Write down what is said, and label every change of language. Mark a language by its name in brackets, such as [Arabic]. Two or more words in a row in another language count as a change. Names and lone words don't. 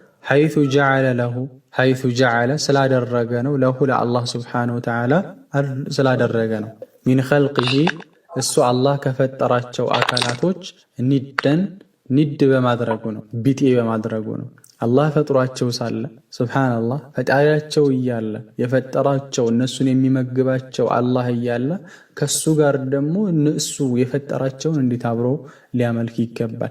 [Arabic] حيث جعل [Amharic] ስላደረገ ነው ለሁ ለአላህ [Arabic] سبحانه وتعالى [Amharic] ስላደረገ ነው [Arabic] من خلقه [Amharic] እሱ አላህ ከፈጠራቸው አካላቶች ኒድ በማድረጉ ነው ቢጤ በማድረጉ ነው አላህ ፈጥሯቸው ሳለ ሱብሃንአላህ ፈጣሪያቸው እያለ የፈጠራቸው እነሱን የሚመግባቸው አላህ እያለ ከሱ ጋር ደግሞ እነሱ የፈጠራቸውን እንዴት አብሮ ሊያመልክ ይገባል?